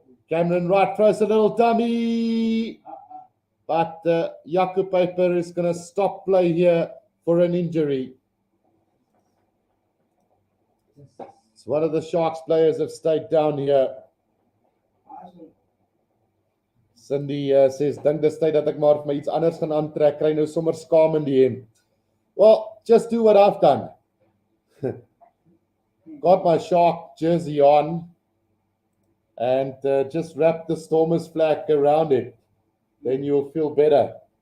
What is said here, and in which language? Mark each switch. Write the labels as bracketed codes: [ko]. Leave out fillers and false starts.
[en] Cameron Wright throws a little dummy. But Jaco Paper is going to stop play here for an injury. It's one of the Sharks players have stayed down here. [af] Cindy says, dink dis tyd dat ek maar vir my iets anders gaan aantrek, kry nou sommer skaam in die hemp. [en] Well, just do what I've done. Got my Shark jersey on and just wrap the Stormers flag around it. Then you'll feel better.